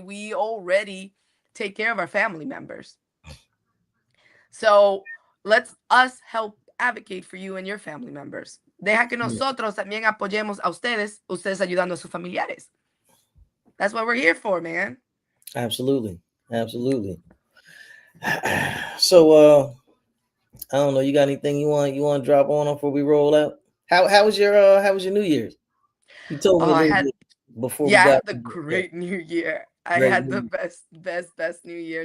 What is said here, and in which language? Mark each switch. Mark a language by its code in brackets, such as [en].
[en] We already take care of our family members. So let's us help advocate for you and your family members. [es] Deja que nosotros también apoyemos a ustedes ayudando a sus familiares. [en] That's what we're here for, man. Absolutely. So I don't know, you got anything you want to drop on before we roll out? How was your New Year's? You told me a little bit before we got I had the great New Year. I had the best New Year.